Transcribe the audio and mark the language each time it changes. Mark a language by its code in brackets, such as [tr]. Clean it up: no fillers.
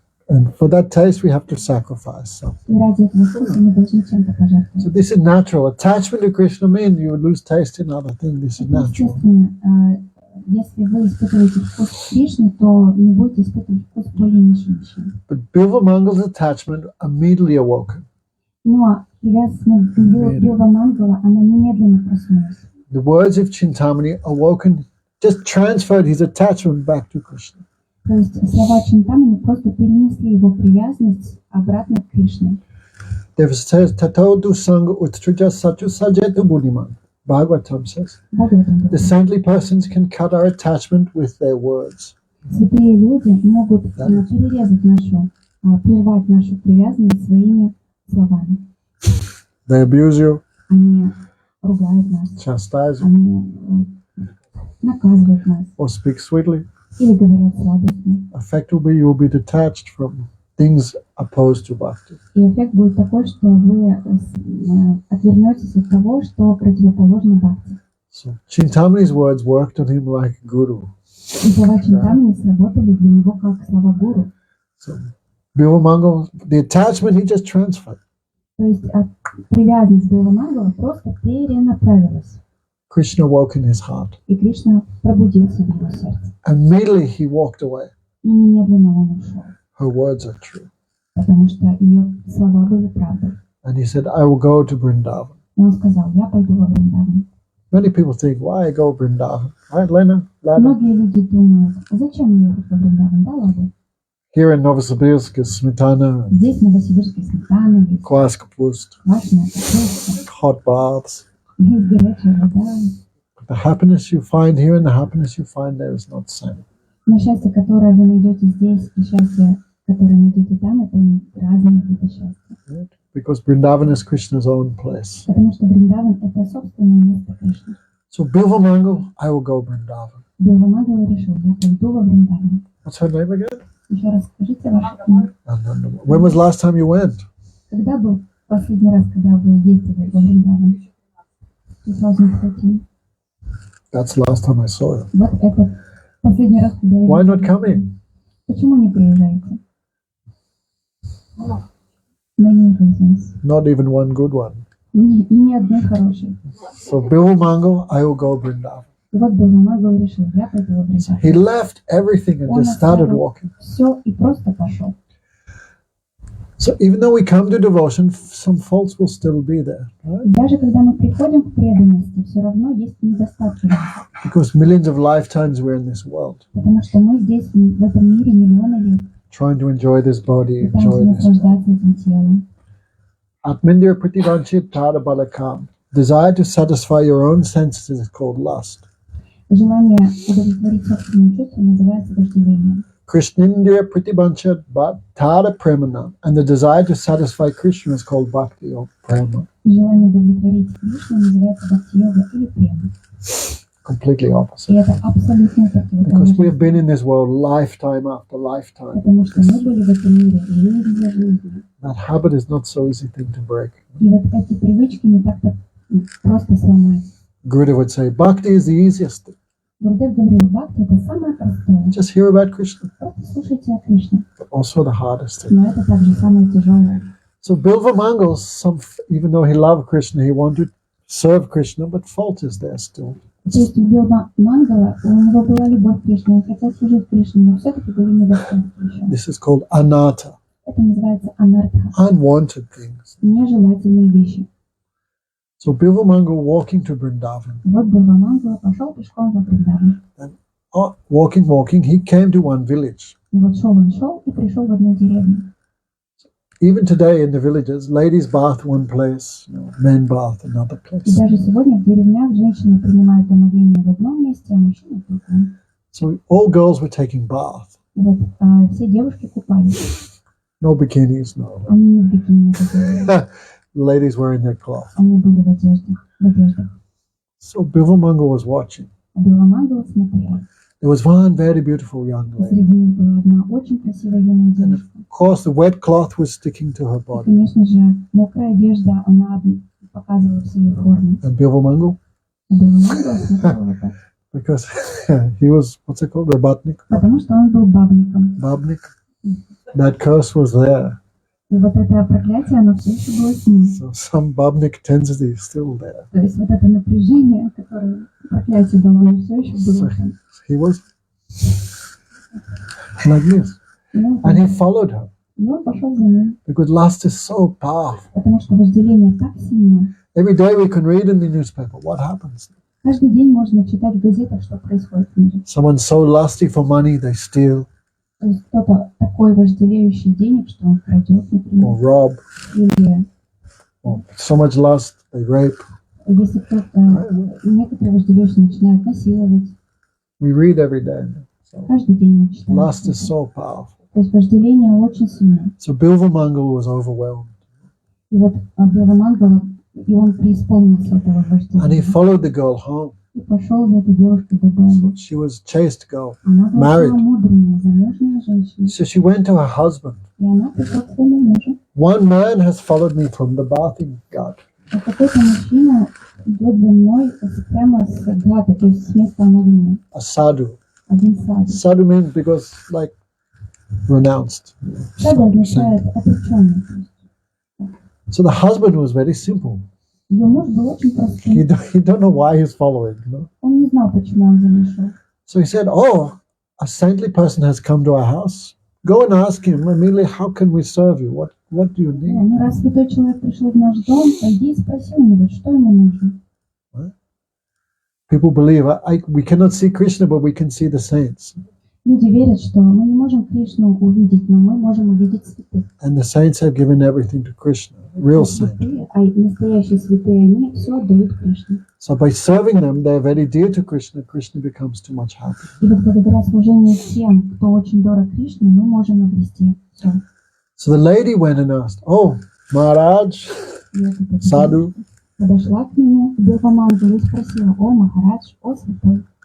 [en] And for that taste, we have to sacrifice something. [ru] И ради этого вкуса мы должны чем-то пожертвовать. [en] So this is natural. Attachment to Krishna means you lose taste in other things. This is natural. [ru] Естественно, если вы испытываете вкус к Кришне, то не будете испытывать вкус к более низшим вещам. [en] But Bilvamangal's attachment immediately awoken. [ru] Но привязанность к Билвамангала, она немедленно проснулась. [en] The words of Chintamani awoken, just transferred his attachment back to Krishna. [ru] То есть слова Чинтамани просто перенесли его привязанность обратно к Кришне. [en] There says, [sa] Tatodu Sangha Uttrija Satu Sajetu Buddhiman. [en] Bhagavatam says. The saintly persons can cut our attachment with their words. [ru] Святые люди могут перерезать нашу, прервать нашу привязанность своими словами. [en] They abuse you. [ru] Они ругают нас. [en] Chastise you. [ru] Они наказывают нас. [en] Or speak sweetly. [ru] Или говорят сладостно. [en] Effect will be you will be detached from things opposed to bhakti. [ru] И эффект будет такой, что вы отвернетесь от того, что противоположно бхакти. [en] So Chintamani's words worked on him like a guru. [ru] И слова Чинтамани сработали для него как слова гуру. [en] So Bilvamangal, the attachment he just transferred. [ru] То есть привязанность Билвамангала просто перенаправилась. [en] Krishna woke in his heart. [ru] И Кришна пробудился в его сердце. [en] Immediately he walked away. [ru] И немедленно он ушел. [en] Her words are true. [ru] Потому что ее слова были правдой. [en] And he said, I will go to Vrindavan. [ru] И он сказал, я пойду во Вриндаван. [en] Many people think, why go Vrindavan? Right, Lena? [ru] Многие люди думают, зачем ехать во Вриндаван? Да, ладно. [en] Here in Novosibirsk is smetana, [ru] Здесь в Новосибирске сметана есть, kvass kapust, квашеная капуста, [en] hot baths. [ru] есть горячая вода. [en] The happiness you find here and the happiness you find there is not the same. [ru] Но счастье, которое вы найдете здесь, и счастье, которое найдете там, это разные виды счастья. [en] Right? Because Vrindavan is Krishna's own place. [ru] Потому что Вриндаван – это собственное место Кришны. [en] So Bilvamangal, I will go Vrindavan. [ru] Билвамангала решил, я пойду во Вриндаван. [en] What's her name again? [ru] Еще раз скажите ваше имя. [en] When was the last time you went? [ru] Когда был последний раз, когда вы ездили во Вриндаван? 2013. [en] That's the last time I saw you. [ru] Вот это последний раз, когда я [en] Why not coming? [ru] Почему не приезжаете? [en] Many reasons. Not even one good one. [ru] Ни одной хорошей. [en] So Bilvamangal, I will go Vrindavan. [ru] И вот Билвамангал решил, я пойду во Вриндаван. [en] He left everything and just started walking. [ru] Все и просто пошел. [en] So even though we come to devotion, some faults will still be there, right? [ru] Даже когда мы приходим к преданности, все равно есть недостатки. [en] Because millions of lifetimes we're in this world, [ru] Потому что мы здесь, в этом мире, миллионы лет [en] trying to enjoy this body, [ru] пытаемся [en] enjoy this. [ru] наслаждаться этим телом. [sa] Atmindira prativanchit tada balakam. [en] Desire to satisfy your own senses is called lust. [ru] Желание удовлетворить собственные чувства называется вожделением. [sa] Krishnindriya prativanchit tada premanam. [en] And the desire to satisfy Krishna is called bhakti or prema. [ru] Желание удовлетворить Кришну называется бхакти-йога или према. [en] Completely opposite. [ru] И это абсолютно [en] Because we have been in this world lifetime after lifetime. [ru] Потому что мы были в этом мире жизнь за жизнью. [en] That habit is not so easy thing to break. [ru] И вот эти привычки не так-то просто сломать. [en] Gurudev would say, bhakti is the easiest thing. [ru] Гурдев говорил, бхакти это самое простое. [en] Just hear about Krishna. [ru] Просто слушайте о Кришне. [en] But also the hardest thing. [ru] Но это также самое тяжелое. [en] So Bilvamangal, even though he loved Krishna, he wanted to serve Krishna, but fault is there still. [ru] То есть у Билвамангала, у него была любовь к Кришне, он хотел служить Кришне, но все-таки были недостатки еще. [en] This is called anatta, [ru] Это называется анартха, [en] unwanted things. [ru] нежелательные вещи. [en] So Bilvamango walking to Vrindavan. [ru] Вот Билвамангала пошел пешком во Вриндаван. [en] Walking, he came to one village. [ru] И вот шел он и пришел в одну деревню. [en] Even today in the villages, ladies bath one place, men bath another [ru] И [en] place. [ru] даже сегодня в деревнях женщины принимают омовение в одном месте, а мужчины в другом. [en] So all girls were taking bath. [ru] И вот все девушки купались. [en] No bikinis, no. [ru] Они не в бикини это [en] Ladies were in their cloth. [ru] они были в одеждах. [en] So Bilvamango was watching. [ru] А Билвамангала смотрела. [en] There was one very beautiful young [ru] И [en] lady. [ru] среди них была одна очень красивая юная девушка. [en] Of course, the wet cloth was sticking to her [ru] И, [en] body. [ru] конечно же, мокрая одежда, она показывала все ее формы. [en] And Bilvamango, [ru] А Билвамангала смотрела вот так. [en] because he was, what's it called, Rabatnik? [ru] Потому что он был бабником. [en] Babnik? That curse was there. [ru] И вот это проклятие, оно все еще было с ним. [en] So some Babnik tendency is still there. [ru] То есть вот это напряжение, которое проклятие дало, оно все еще было там. [en] He was like this. And he followed her. [ru] И он пошел за ним. [en] Because lust is so powerful. [ru] Потому что вожделение так сильно. [en] Every day we can read in the newspaper what happens. [ru] Каждый день можно читать в газетах, что происходит в мире. [en] Someone's so lusty for money, they steal [ru] То есть кто-то такой вожделеющий денег, что он крадет, [en] or [ru] например, [en] rob, [ru] или [en] or so much lust, they rape. [ru] если кто-то, некоторые вожделеющие начинают насиловать. [en] We read every day. So [ru] Каждый день мы читаем. [en] lust is so powerful. [ru] То есть вожделение очень сильно. [en] So Bilvamango was overwhelmed. [ru] И вот Билвамангала, и он преисполнился этого [en] And he [ru] вожделения. [en] followed the girl home. [ru] И пошел за этой девушкой до дома. [en] She was chaste girl. [ru] Она была [en] Married. [ru] целомудренная, замужняя женщина. [en] So she went to her husband. [ru] И она пришла к своему мужу. [en] One man has followed me from the bathing gut. [ru] А какой-то мужчина идет за мной прямо с гата, то есть с места омовения. [en] A sadhu. [ru] Один саду. [en] Sadhu means because like renounced. [ru] Саду означает отреченный. [en] So the husband was very simple. [ru] Ее муж был очень простым. [en] He don't know why he's following, [ru] Он не знал, почему он за ней шел. [en] So he said, "Oh, a saintly person has come to our house. Go and ask him immediately, how can we serve you? What do you need?" [ru] Ну, раз святой человек пришел в наш дом, пойди и спроси у него, что ему нужно. [en] People believe we cannot see Krishna, but we can see the saints. [ru] Люди верят, что мы не можем Кришну увидеть, но мы можем увидеть святых. [en] And the saints have given everything to Krishna, real saint. [ru] А настоящие святые, они все отдают Кришне. [en] So by serving them, they're very dear to Krishna. Krishna becomes too much happy. [ru] И вот благодаря служению тем, кто очень дорог Кришне, мы можем обрести все. [en] So the lady went and asked, "Oh, Maharaj, Sadhu, [ru] Подошла к нему, к Билвамангалу и спросила: «О, Махарадж, о, святой,